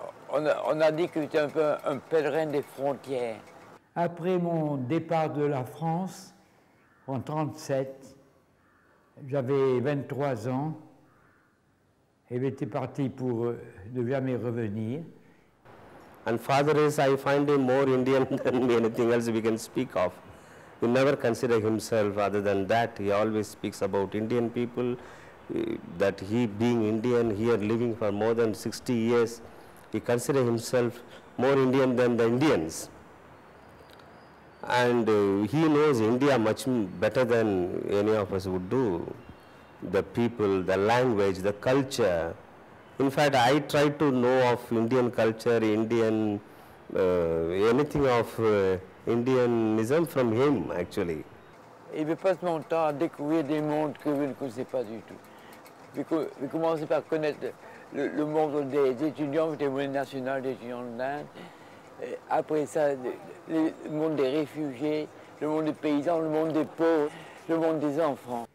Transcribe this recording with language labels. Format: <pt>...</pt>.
<fr>On a dit que j'étais un peu un pèlerin des frontières. Après mon départ de la France, en 1937, j'avais 23 ans et j'étais parti pour ne jamais revenir.</fr> <en>And father is, I find him more Indian than anything else we can speak of. He never consider himself other than that. He always speaks about Indian people, that he being Indian here living for more than 60 years, he consider himself more Indian than the Indians. And he knows India much better than any of us would do. The people, the language, the culture. In fact, I try to know of Indian culture, Indian, anything of Indianism from him, actually.</en> <fr>Et je passe mon temps à découvrir des mondes que je ne connaissais pas du tout. Je commençais par connaître le monde des étudiants, le monde national des étudiants de l'Inde. Après ça, le monde des réfugiés, le monde des paysans, le monde des pauvres, le monde des enfants.</fr>